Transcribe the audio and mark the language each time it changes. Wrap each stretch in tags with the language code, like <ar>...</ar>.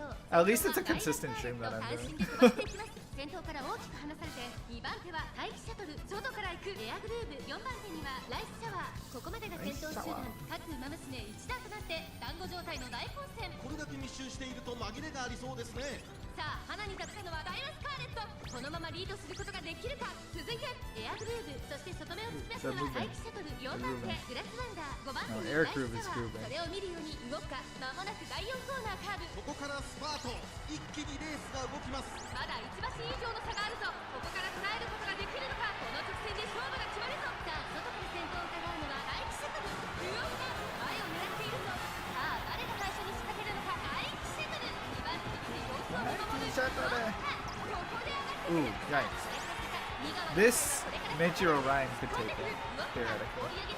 <en>At least it's a consistent stream that I'm doing.</en> <ja>先頭から大きく離されて2番手は待機シャトル、外から行くエアグルーヴ、4番手にはライスシャワー。ここまでが先頭集団、各馬娘一団となって団子状態の大混戦。これだけ密集していると紛れがありそうですね。さあ花に立ったのはダイワスカーレット。このままリードすることができるか。続いてエアグルーヴ、そして外目を突き出すのは待機シャトル、4番手グラスワンダー、5番手にライスシャワー。それを見るように動くか。間もなく第4コーナーカーブ。ここからスパート、一気にレースが動きます。まだ1馬身以上の差があるぞ。ここから捉えることができるのか。この直線で勝負が決まるぞ。さあ外から先頭を伺うのは待機シャトル、ルオンが前を狙っているぞ。さあ誰が最初に仕掛けるのか。待機シャトル、2番手に様子を見守る。ここで上がってくる。</ja> <en>Ooh, yikes. This Meijiro Ryan could take it, theoretically.</en>